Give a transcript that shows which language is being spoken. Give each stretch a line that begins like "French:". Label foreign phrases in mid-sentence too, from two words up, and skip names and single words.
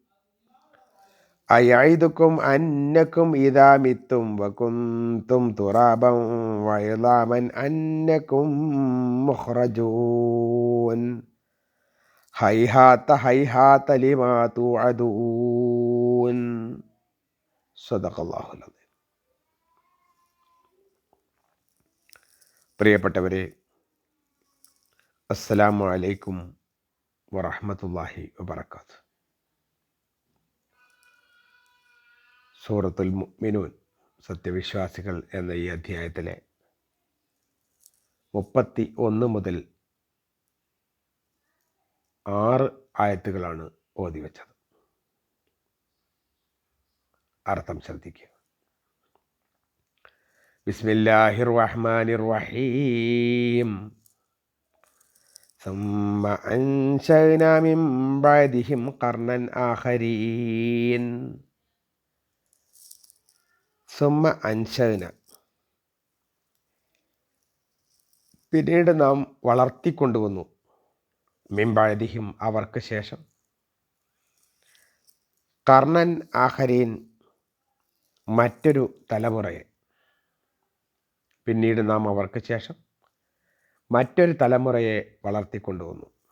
Arabic: أيعدكم أنكم إذا متم وكنتم ترابا وعظاما أنكم مخرجون. هيهات هيهات لما توعدون. صدق الله العظيم. പ്രിയപ്പെട്ടവരെ, السلام عليكم ورحمة الله وبركاته.
Malayalam: സൂറത്തുൽ മുഅ്മിനൂൻ, സത്യവിശ്വാസികൾ എന്ന ഈ അധ്യായത്തിലെ 31 മുതൽ 6 ആയത്തുകളാണ് ഓതി വെച്ചത്. അർത്ഥം ശ്രദ്ധിക്കുക.
Arabic: بسم الله الرحمن الرحيم. ثم أنشأنا من بعدهم قرنا آخرين. ثم أنشأنا,
Malayalam: പിന്നീട് നാം വളർത്തിക്കൊണ്ടുവന്നു,
Arabic: من بعدهم,
Malayalam: അവർക്ക് ശേഷം,
Arabic: قرنا آخرين,
Malayalam: മറ്റൊരു തലമുറയെ. പിന്നീട് നാം അവർക്ക് ശേഷം മറ്റൊരു തലമുറയെ വളർത്തിക്കൊണ്ടുവന്നു.